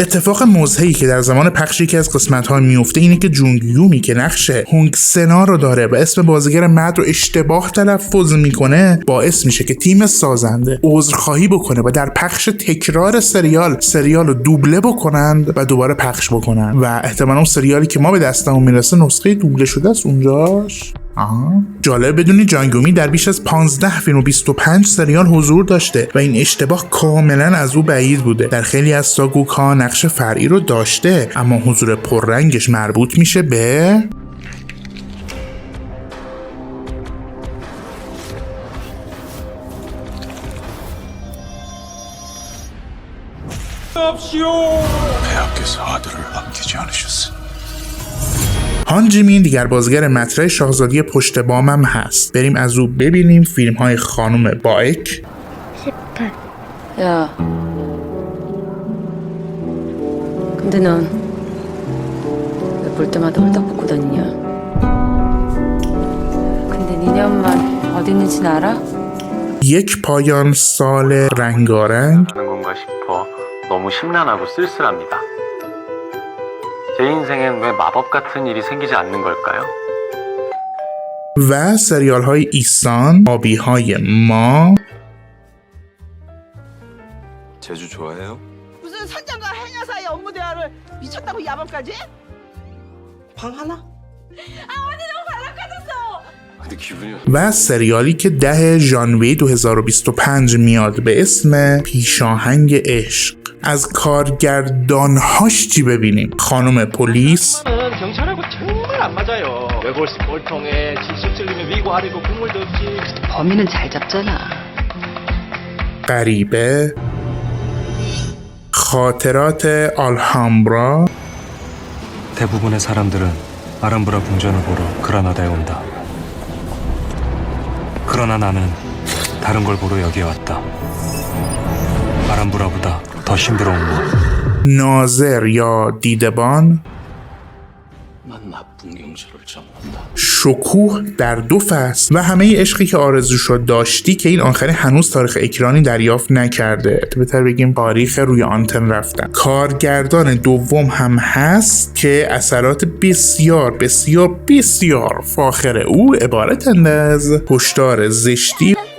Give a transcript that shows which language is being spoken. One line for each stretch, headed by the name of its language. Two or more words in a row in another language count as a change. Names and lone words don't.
Persian: اتفاق مضحکی که در زمان پخش یکی از قسمت‌ها میفته اینه که جونگ یومی که نقش هونگ سنا رو داره و اسم بازیگر مرد رو اشتباه تلفظ میکنه باعث میشه که تیم سازنده عذرخواهی بکنه و در پخش تکرار سریال رو دوبله بکنند و دوباره پخش بکنن و احتمالاً اون سریالی که ما به دستمون میرسه نسخه دوبله شده است اونجاش. جالب بدونی جانگومی در بیش از 15 فیلم و 25 سریال حضور داشته و این اشتباه کاملا از او بعید بوده. در خیلی از ساگوک ها نقش فرعی رو داشته اما حضور پررنگش مربوط میشه به
Korean: 폐하께서 아들을 남기지 않으셨으니
Persian: هان جیمین دیگر بازیگر مطرح شاهزادی پشت بامم هست. بریم از او ببینیم فیلم های خانم بائک.
Korean: 야 근데 넌 왜 볼 때마다 홀딱 벗고 다니냐? 2년만 어디 있는지는 알아?
Persian: یک پایان سال رنگارنگ
Korean: 하는 건가 싶어 너무 심란하고 쓸쓸합니다. 제 인생엔 왜 마법 같은 일이 생기지 않는 걸까요?
Persian: و سریال های ایسان، آبی های ما،
Korean: 제주 좋아해요? 무슨 선장과 해녀 사이 업무 대화를 미쳤다고 야밤까지? 방 하나? 근데 기분이
Persian: و سریالی که 10 ژانویه 2025 میاد به اسم پیشاهنگ عشق. از کارگردانهاش چی ببینیم؟ خانم پلیس،
Korean: 경찰하고 정말 안 맞아요. 외골수 꼴통에 지식 들리면 위고 아래고 국물도 없지. 범인은 잘 잡잖아.
Persian: غریبه، خاطرات آلهامبرا،
Korean: 대부분의 사람들은 아람브라 궁전을 보러 그라나다에 온다. 그러나 나는 다른 걸 보러 여기에 왔다. 아람브라보다 더 신비로운 것.
Persian: ناظر یا دیدبان،
Korean: 난 나쁜 경찰을 잡는다.
Persian: شکوه در 2 فصل و همه عشقی که آرزوشو داشتی که این آخری هنوز تاریخ اکرانی دریافت نکرده. بهتر بگیم تاریخ روی آنتن رفتن. کارگردان دوم هم هست که اثرات بسیار بسیار بسیار فاخر او عبارتند از هشدار زشتی،